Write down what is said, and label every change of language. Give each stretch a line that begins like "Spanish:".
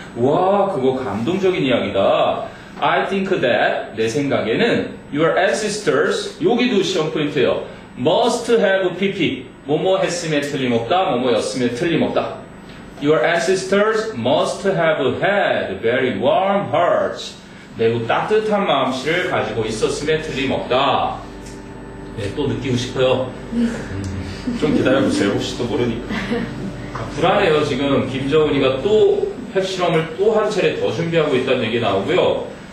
Korean: 와, 그거 감동적인 이야기다.
English: I think that,
Korean: 내 생각에는,
English: your ancestors,
Korean: 여기도 시험 포인트예요.
English: must have pp.
Korean: 뭐뭐 했음에 틀림없다, 뭐뭐였음에 틀림없다.
English: Your ancestors must have had very warm hearts.
Korean: 매우 따뜻한 마음씨를 가지고 있었음에 틀림없다. 네, 또 느끼고 싶어요. 좀 기다려보세요. 혹시 또 모르니까. 불안해요. 지금 김정은이가 또 핵실험을 또 한 차례 더 준비하고 있다는 얘기 나오고요.